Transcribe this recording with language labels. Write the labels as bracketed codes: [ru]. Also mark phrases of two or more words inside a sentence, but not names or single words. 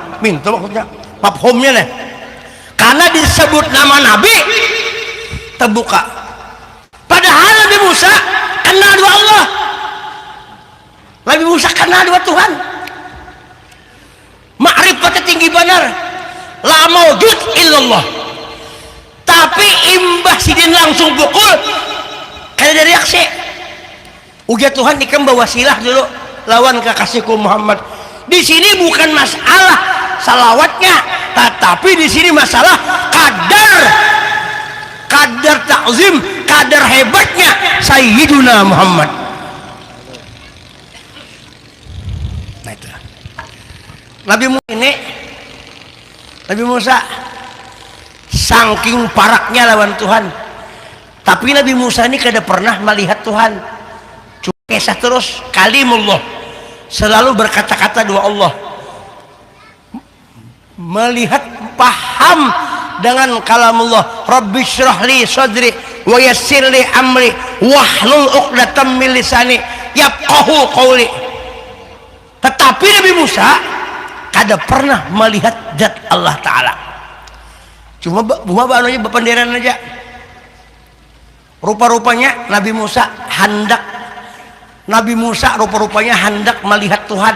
[id] Minta maksudnya mafhumnya nih. Karena disebut nama Nabi terbuka. Padahal Nabi Musa kenal dua Allah. Nabi Musa kenal dua Tuhan. Ma'rifatnya tinggi benar. [ar] لا موجود إلا الله. [bjn] Tapi imbah sidin langsung pukul, kada ada reaksi. Ujar Tuhan ikam bawa silah dulu. lawan kekasihku Muhammad. [id] Di sini bukan masalah salawatnya, tetapi di sini masalah kadar takzim, kadar hebatnya Sayyiduna Muhammad. [bjn] Nah itu Nabi Musa saking paraknya lawan Tuhan, tapi Nabi Musa ini kada pernah melihat Tuhan. [id] Cuma kisah terus kalimullah, selalu berkata-kata dua Allah, melihat, paham dengan kalamullah. [ar] رب اشرح لي صدري ويسر لي أمري واحلل عقدة من لساني يفقهوا قولي. [id] Tetapi Nabi Musa kada pernah melihat zat Allah Ta'ala. [bjn] Cuma anunya bependeran aja. [id] Rupa-rupanya Nabi Musa rupa-rupanya hendak melihat Tuhan.